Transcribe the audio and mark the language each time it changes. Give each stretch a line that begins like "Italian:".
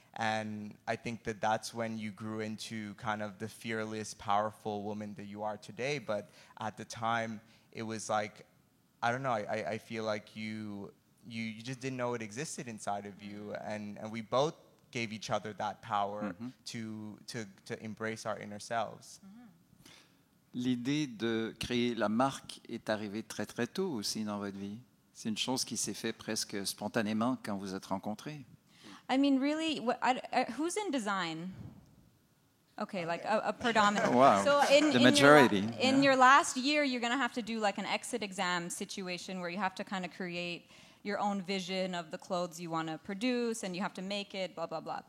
English: And I think that's when you grew into kind of the fearless, powerful woman that you are today. But at the time, it was I don't know, I feel like you just didn't know it existed inside of you. And we both gave each other that power to embrace our inner selves.
French: L'idée de créer la marque est arrivée très très tôt aussi dans votre vie. C'est une chose qui s'est faite presque spontanément quand vous êtes rencontrés.
English: I mean, really, who's in design? Okay, a predominant. Wow, so the majority. In your last year, you're going to have to do an exit exam situation where you have to kind of create your own vision of the clothes you want to produce, and you have to make it, blah, blah, blah.